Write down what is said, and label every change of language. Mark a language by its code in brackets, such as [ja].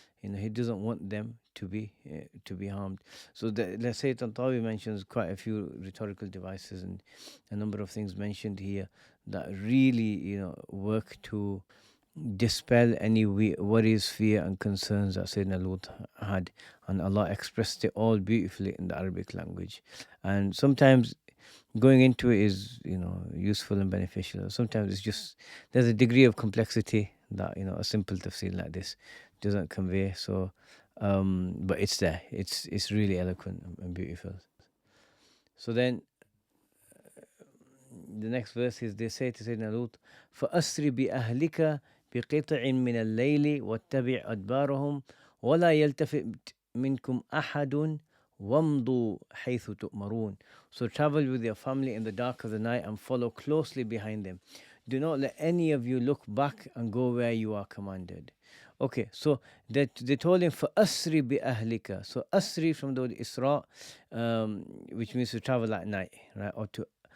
[en] He doesn't want them to be harmed. So let's say Tantawi mentions quite a few rhetorical devices and a number of things mentioned here that really work to dispel any worries, fear, and concerns that Sayyidina Lut had, and Allah expressed it all beautifully in the Arabic language. And sometimes going into it is useful and beneficial. Sometimes it's just there's a degree of complexity that a simple tafsir like this doesn't convey. So, but it's there. It's really eloquent and beautiful. So then the next verse is, they say to Sayyidina Lut, [ar] فَأَسْرِ بِأَهْلِكَ بقطع من الليل واتبع أدبارهم ولا يلتفت منكم أحد وامضوا حيث تؤمرون. [en] So travel with your family in the dark of the night and follow closely behind them. Do not let any of you look back and go where you are commanded. Okay, so they told him, for asri bi ahlika. So asri from the word isra, which means to travel at night, right? Or to